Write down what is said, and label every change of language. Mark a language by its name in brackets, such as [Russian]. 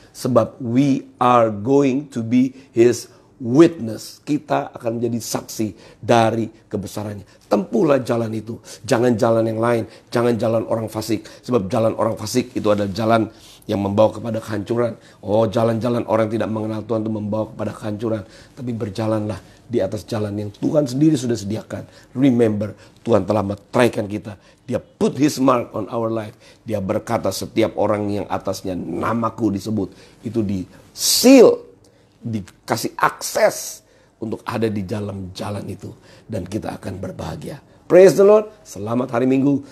[Indonesian] Sebab [English] we are going to be his witness. [Indonesian] Kita akan menjadi saksi dari kebesarannya. Tempuhlah jalan itu. Jangan jalan yang lain. Jangan jalan orang fasik. Sebab jalan orang fasik itu adalah jalan yang membawa kepada kehancuran. Oh, jalan-jalan orang yang tidak mengenal Tuhan itu membawa kepada kehancuran. Tapi berjalanlah di atas jalan yang Tuhan sendiri sudah sediakan. Remember, Tuhan telah meteraikan kita. Dia [English] put his mark on our life. [Indonesian] Dia berkata setiap orang yang atasnya namaku disebut, itu di seal, dikasih akses untuk ada di dalam jalan itu. Dan kita akan berbahagia. [English] Praise the Lord. [Indonesian] Selamat hari Minggu.